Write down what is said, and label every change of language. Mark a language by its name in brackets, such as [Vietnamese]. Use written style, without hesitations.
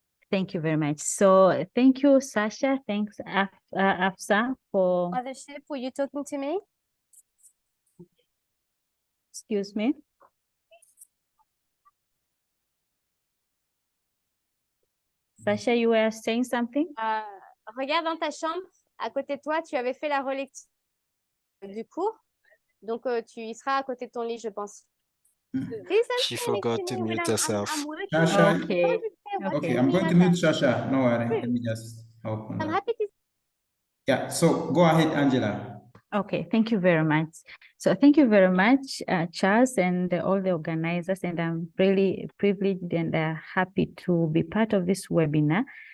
[English] Thank you very much. So thank you, Sasha. Thanks, Afsa, for... Mothership, were you talking to me? Excuse me. Sasha, you were saying something? [French] Regarde dans ta chambre, à côté de toi, tu avais fait la relecture du cours. Donc, tu y seras à côté de ton lit, je pense. [English] She forgot to mute herself. Shasha, Okay. okay, I'm going to mute Shasha. No worry. Let me just open I'm that. happy to... Yeah, so go ahead, Angela. Okay, thank you very much. So thank you very much, Charles, and all the organizers, and I'm really privileged and happy to be part of this webinar.